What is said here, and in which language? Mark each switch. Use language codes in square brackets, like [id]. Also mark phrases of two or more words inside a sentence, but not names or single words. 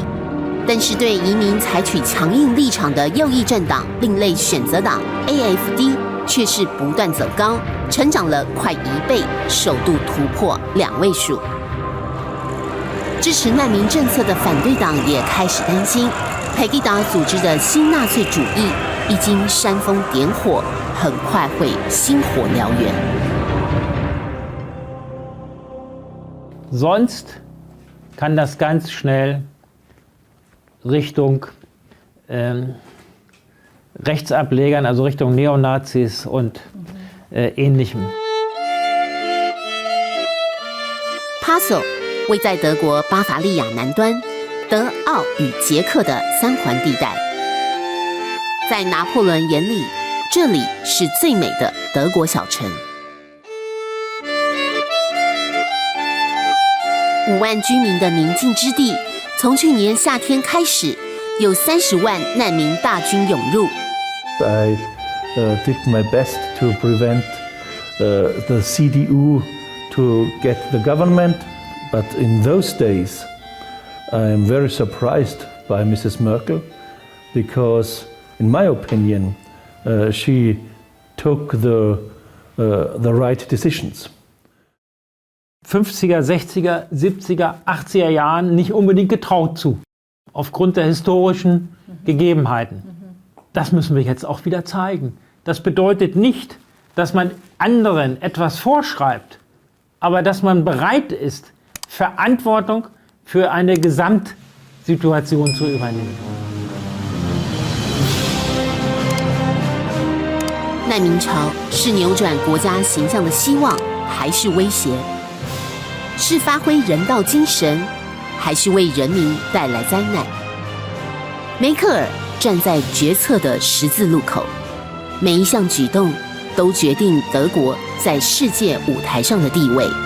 [zh] 但是对移民采取强硬立场的右翼政党另类选择党 AFD 却是不断走高，成长了快1倍，首度突破2位数。支持难民政策的反对党也开始担心，佩吉达组织的新纳粹主义已经煽风点火，很快会星火燎原。 [de] Sonst kann das ganz schnell Richtung Rechtsablegern, also Richtung Neonazis und Ähnlichem. [zh] Passau 位在德国巴伐利亚南端，德奥与捷克的3环地带。在拿破仑眼里，这里是最美的德国小城。5万居民的宁静之地，从去年夏天开始，有30万难民大军涌入。 [en] I did my best to prevent the CDU to get the government, but in those days I am very surprised by Mrs. Merkel because, in my opinion, she took the right decisions. [de] 50er, 60er, 70er, 80er Jahren nicht unbedingt getraut zu, aufgrund der historischen Gegebenheiten. Das müssen wir jetzt auch wieder zeigen. Das bedeutet nicht, dass man anderen etwas vorschreibt, aber dass man bereit ist, Verantwortung für eine Gesamtsituation zu übernehmen. [zh] 难民潮是扭转国家形象的希望，还是威胁？是发挥人道精神，还是为人民带来灾难？梅克尔站在决策的十字路口，每一项举动都决定德国在世界舞台上的地位。